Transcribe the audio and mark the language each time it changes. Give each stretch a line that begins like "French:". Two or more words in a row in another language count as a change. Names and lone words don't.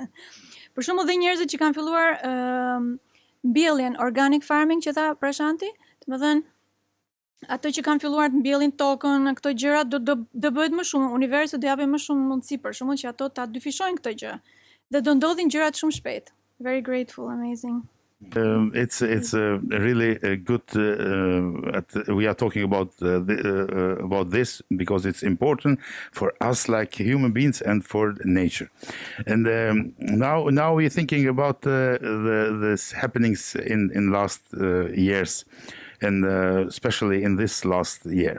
Albanian: Për shembull dhe njerëzit që kanë filluar mbjelljen
English: organic farming
Albanian: që tha Prashanti, domethënë ato që kanë filluar të mbjellin tokën, këto gjëra do bëhet më shumë, universi do japë më shumë mundësi për shembull që ato ta dyfishojnë këtë gjë. Dhe do ndodhin gjërat shumë shpejt.
English: Very grateful, amazing. It's really good. We are talking about this because it's important for us, like human beings, and for nature. And now we're thinking about the happenings in last years, and especially in this last year.